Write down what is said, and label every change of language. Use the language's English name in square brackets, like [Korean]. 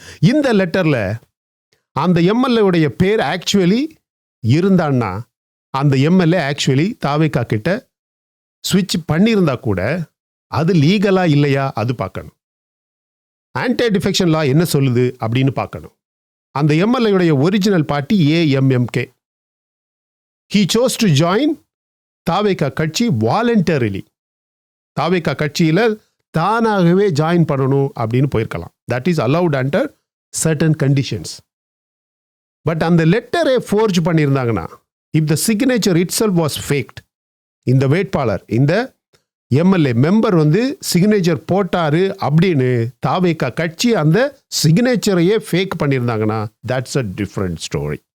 [Tamil] இந்த லெட்டரில் அந்த எம்எல்ஏவுடைய பேர் ஆக்சுவலி இருந்தான்னா அந்த எம்எல்ஏ ஆக்சுவலி தாவேகா கிட்ட ஸ்விட்ச் பண்ணியிருந்தா கூட அது லீகலா இல்லையா அது பார்க்கணும். ஆன்டி டிஃபெக்ஷன் லா என்ன சொல்லுது அப்படின்னு பார்க்கணும். அந்த எம்எல்ஏவுடைய original party AMMK. [English] He chose to join Thaveka கட்சி voluntarily. [Tamil] தாவேகா கட்சியில் தானாகவே ஜாயின் பண்ணணும் அப்படின்னு போயிருக்கலாம். [English] That is allowed under certain conditions. [Tamil] But அந்த லெட்டரை ஃபோர்ஜ் பண்ணியிருந்தாங்கன்னா, [English] if the signature itself was faked, [Tamil] இந்த வேட்பாளர் இந்த எம்எல்ஏ மெம்பர் வந்து சிக்னேச்சர் போட்டாரு அப்படின்னு தாவேகா கட்சி அந்த சிக்னேச்சரையே ஃபேக் பண்ணியிருந்தாங்கன்னா [English] That's a different story.